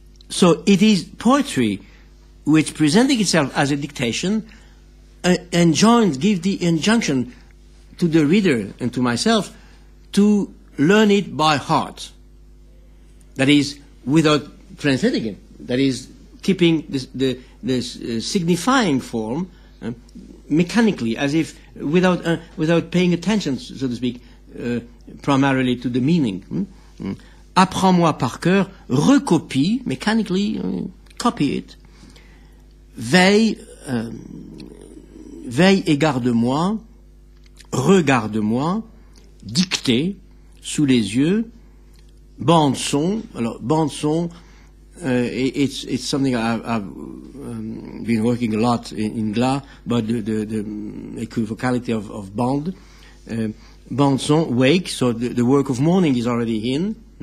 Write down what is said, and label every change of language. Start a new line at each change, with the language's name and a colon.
English: So it is poetry which, presenting itself as a dictation, give the injunction to the reader and to myself to learn it by heart. That is, without translating it. That is, keeping this signifying form mechanically, as if without paying attention, so to speak, primarily to the meaning.
French: Apprends-moi par cœur, recopie,
English: mechanically, copy it.
French: Veille et garde-moi, regarde-moi, dictée, sous les yeux, bande-son. Alors,
English: bande-son, it's something I've been working a lot in GLA about the equivocality of bande. Bande-son, wake, so the work of mourning is already in.